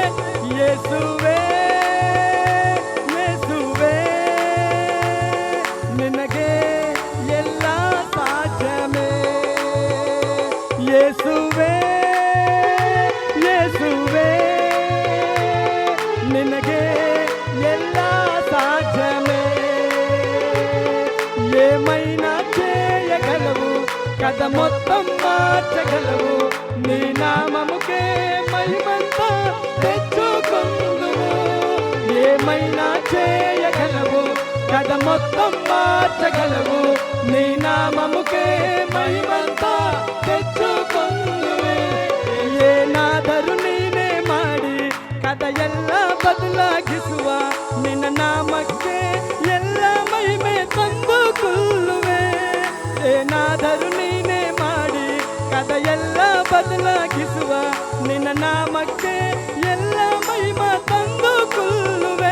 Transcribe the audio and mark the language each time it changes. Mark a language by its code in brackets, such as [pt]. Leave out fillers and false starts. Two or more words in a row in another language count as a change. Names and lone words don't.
[kn] ಯೇಸುವೇ ಯೇಸುವೇ ನಿನಗೆ ಎಲ್ಲ ಸಾಧ್ಯವೇ. ಯೇಸುವೇ ಯೇಸುವೇ ನಿನಗೆ ಎಲ್ಲ సాధ్యమే. [te] ఏమైనా చేయగలవు, కథ మొత్తం మార్చగలవు, నీ నామముకే మహిమంతా తెచ్చుకొందువు. ఏమైనా చేయగలవు, కథ మొత్తం మార్చగలవు, నీ నామముకే మహిమంతా తెచ్చుకొందువే. [kn] ಏನಾದರೂ ನೀನೇ ಮಾಡಿ ಕದ ಎಲ್ಲ ಬದಲಾಗಿಸುವ, ನಿನ್ನ ನಾಮಕ್ಕೆ ಎಲ್ಲ ಮಹಿಮೆ ತಂದುಕೊಳ್ಳುವೆ. ಏನಾದರೂ ನೀನೇ ಮಾಡಿ ಕದ ಎಲ್ಲ ಬದಲಾಗಿಸುವ, ನಿನ್ನ ನಾಮಕ್ಕೆ ಎಲ್ಲ ಮಹಿಮ ತಂದುಕೊಳ್ಳುವೆ.